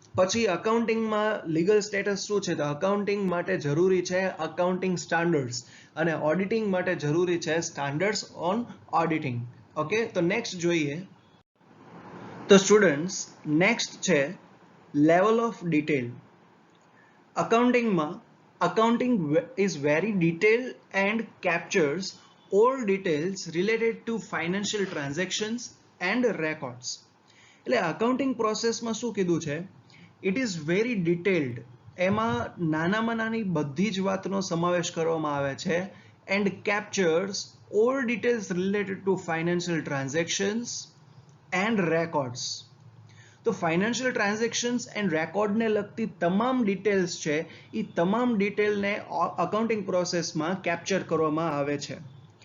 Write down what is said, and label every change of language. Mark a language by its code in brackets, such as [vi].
[gu] પછી અકાઉન્ટિંગમાં legal status શું છે? તો અકાઉન્ટિંગ માટે જરૂરી છે અકાઉન્ટિંગ સ્ટાન્ડર્ડ્સ અને ઓડિટિંગ માટે જરૂરી છે સ્ટાન્ડર્ડ્સ ઓન ઓડિટિંગ. ઓકે, તો નેક્સ્ટ જોઈએ. તો સ્ટુડન્ટ્સ, નેક્સ્ટ છે level of detail. [en] Accounting is very detailed and captures all details related to financial transactions and records. [gu] એટલે અકાઉન્ટિંગ પ્રોસેસમાં શું કીધું છે? [en] It is very detailed. [gu] એમાં નાનામાં નાની બધી જ વાતનો સમાવેશ કરવામાં આવે છે. [en] And captures all details related to financial transactions and records. [gu] તો ફાઇનાન્શિયલ ટ્રાન્ઝેક્શન્સ એન્ડ રેકોર્ડને લગતી તમામ ડિટેલ્સ છે એ તમામ ડિટેલને અકાઉન્ટિંગ પ્રોસેસમાં કેપ્ચર કરવામાં આવે છે.